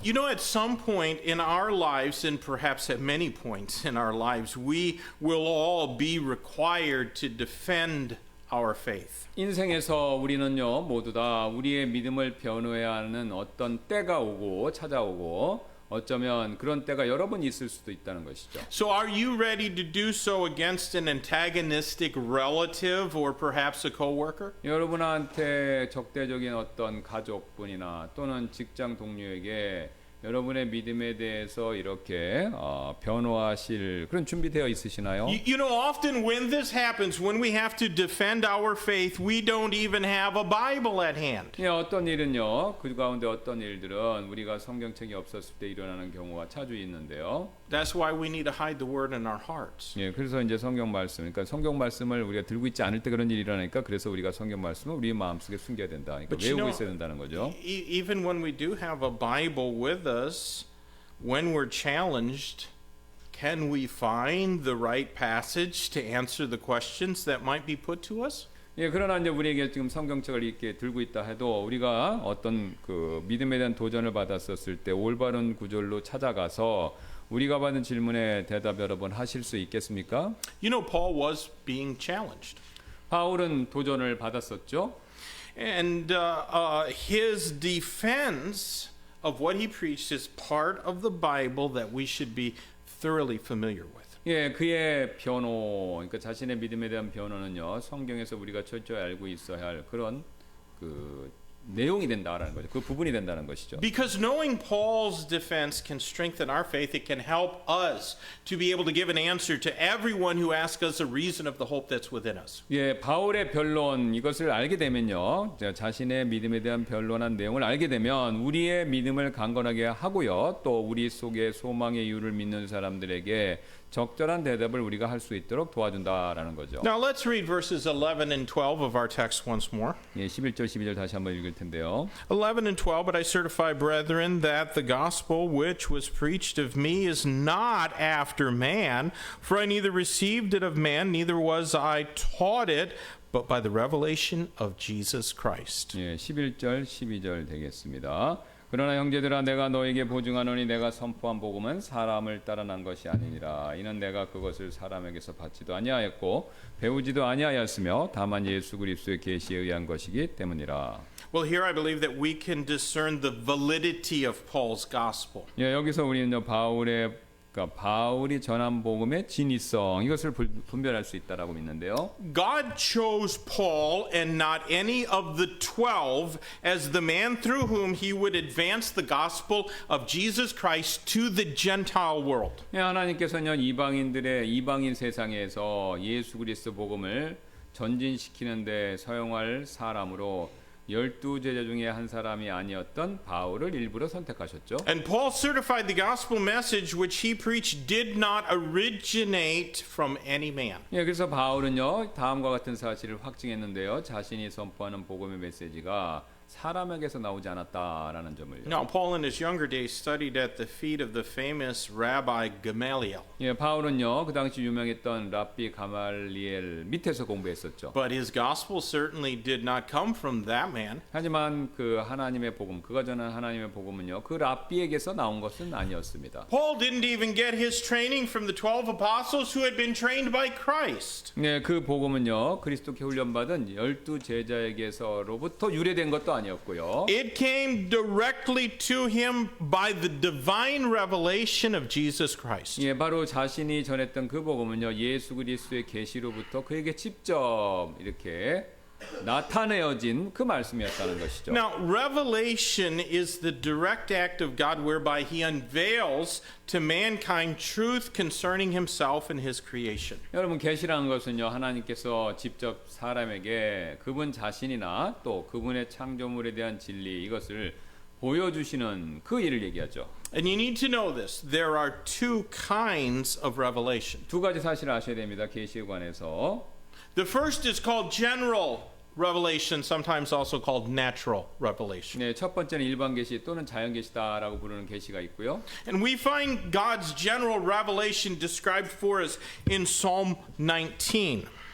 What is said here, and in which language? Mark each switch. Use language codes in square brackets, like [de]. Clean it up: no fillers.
[en] You know, at some point in our lives, and perhaps at many points in our lives, we will all be required to defend our faith. [ko] 인생에서 우리는요 모두 다 우리의 믿음을 변호해야 하는 어떤 때가 찾아오고 어쩌면 그런 때가 여러 번 있을 수도 있다는 것이죠. [en] So are you ready to do so against an antagonistic relative or perhaps a coworker? [ko] 여러분한테 적대적인 어떤 가족분이나 또는 직장 동료에게 여러분의 믿음에 대해서 이렇게 변호하실 그런 준비되어 있으시나요? [en] You know, often when this happens, when we have to defend our faith, we don't even have a Bible at hand. [ko] 예, 어떤 일은요, 그 가운데 어떤 일들은 우리가 성경책이 없었을 때 일어나는 경우가 자주 있는데요. [en] That's why we need to hide the word in our hearts. [ko] 예, 그래서 이제 성경 말씀, 그러니까 성경 말씀을 우리가 들고 있지 않을 때 그런 일이 일어나니까 그래서 우리가 성경 말씀을 우리 마음속에 숨겨야 된다. 그러니까 외우고 있어야 된다는 거죠. [en] Even when we do have a Bible with us, when we're challenged, can we find the right passage to answer the questions that might be put to us? [ko] 예, 그러나 이제 우리에게 지금 성경책을 이렇게 들고 있다 해도 우리가 어떤 그 믿음에 대한 도전을 받았었을 때 올바른 구절로 찾아가서 우리가 받은 질문에 대답 여러분 하실 수 있겠습니까? [en] You know, Paul was being challenged. [ko] 바울은 도전을 받았었죠. [en] And his defense of what he preached is part of the Bible that we should be thoroughly familiar with. [ko] 예, 그의 변호, 그러니까 자신의 믿음에 대한 변호는요, 성경에서 우리가 철저히 알고 있어야 할 그런 그 내용이 된다라는 거죠. 그 부분이 된다는 것이죠. [en] Because knowing Paul's defense can strengthen our faith. It can help us to be able to give an answer to everyone who asks us a reason of the hope that's within us. [ko] 예, 바울의 변론 이것을 알게 되면요, 자신의 믿음에 대한 변론한 내용을 알게 되면 우리의 믿음을 강건하게 하고요, 또 우리 속에 소망의 이유를 믿는 사람들에게 적절한 대답을 우리가 할 수 있도록 도와준다라는 거죠. [en] Now let's read verses 11 and 12 of our text once more. [ko] 예, 11절 12절 다시 한번 읽을 텐데요. [en] 11 and 12, but I certify, brethren, that the gospel which was preached of me is not after man, for I neither received it of man, neither was I taught it, but by the revelation of Jesus Christ. [ko] 예, 11절 12절 되겠습니다. 그러나 형제들아 내가 너에게 보증하노니 내가 선포한 복음은 사람을 따라 난 것이 아니니라. 이는 내가 그것을 사람에게서 받지도 아니하였고 배우지도 아니하였으며 다만 예수 그리스도의 계시에 의한 것이기 때문이라. [en] Well, here I believe that we can discern the validity of Paul's gospel. [ko] 예, 여기서 우리는 바울이 전한 복음의 진위성 이것을 분별할 수 있다라고 믿는데요. [en] God chose Paul and not any of the 12 as the man through whom he would advance the gospel of Jesus Christ to the Gentile world. [ko] 예, 하나님께서는 이방인 세상에서 예수 그리스도 복음을 전진시키는데 사용할 사람으로 12제자 중에 한 사람이 아니었던 바울을 일부러 선택하셨죠. [en] And Paul certified the gospel message which he preached did not originate from any man. [ko] 예, 그래서 바울은요 다음과 같은 사실을 확증했는데요. 자신이 선포하는 복음의 메시지가 사람에게서 나오지 않았다라는 점을요. [en] Now, Paul in his younger days studied at the feet of the famous Rabbi Gamaliel. [ko] 예, 바울은요 그 당시 유명했던 랍비 가말리엘 밑에서 공부했었죠. [en] But his gospel certainly did not come from that man. [ko] 하지만 그 하나님의 복음, 그가 전한 하나님의 복음은요 그 랍비에게서 나온 것은 아니었습니다. [en] Paul didn't even get his training from the 12 apostles who had been trained by Christ. [ko] 네, 그 복음은요 그리스도께 훈련받은 12제자에게서로부터 유래된 것도 아니었고요. [en] It came directly to him by the divine revelation of Jesus Christ. [ko] 예, 바로 자신이 전했던 그 복음은요 예수 그리스도의 계시로부터 그에게 직접 이렇게 나타내어진 그 말씀이었다는 것이죠. [en] Now, revelation is the direct act of God whereby he unveils to mankind truth concerning himself and his creation. [ko] 여러분 계시라는 것은요 하나님께서 직접 사람에게 그분 자신이나 또 그분의 창조물에 대한 진리 이것을 보여주시는 그 일을 얘기하죠. [en] And you need to know this. There are two kinds of revelation. [ko] 두 가지 사실을 아셔야 됩니다. 계시에 관해서. [en] The first is called general revelation, sometimes also called natural revelation. [ko] 네, 첫 번째는 일반 계시 또는 자연 계시다라고 부르는 계시가 있고요. [en] And we find God's general revelation described for us in Psalm 19.